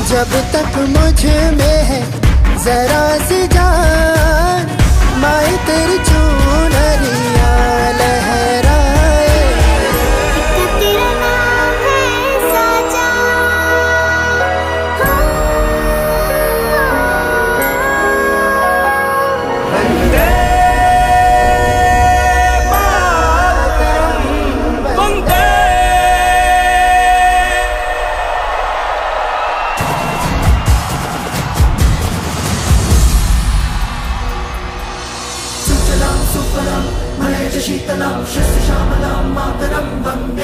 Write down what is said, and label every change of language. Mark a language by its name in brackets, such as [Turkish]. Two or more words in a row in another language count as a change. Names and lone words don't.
[Hindi] अब तक मुझ में है जरा सी जान, माए तेरी चुनरिया लहराए, तेरा नाम है साजा, [Sanskrit] वंदे मातरम, वंदे। सुफलां मलयज शीतलां शस्य श्यामलां मातरं वन्दे।